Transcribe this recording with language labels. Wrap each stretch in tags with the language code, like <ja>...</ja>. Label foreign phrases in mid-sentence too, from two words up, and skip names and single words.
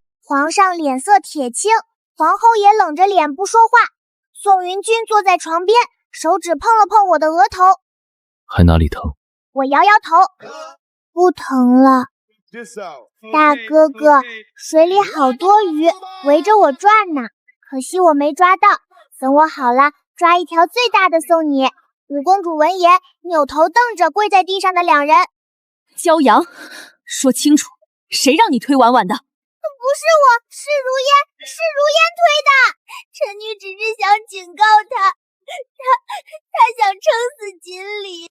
<zh>皇上臉色鐵青，皇後也冷着臉不說話。宋雲君坐在床邊，手指碰了碰我的額頭。還哪裡疼？我搖搖頭，不疼了。大哥哥，水裡好多魚圍着我轉呢，可惜我沒抓到，等我好了，抓一條最大的送你。五公主聞言，扭頭瞪着跪在地上的2人。驕陽，說清楚，誰讓你推婉婉的？不是我，是如煙，是如煙推的。臣女只是想警告他想撐死錦鯉。</zh>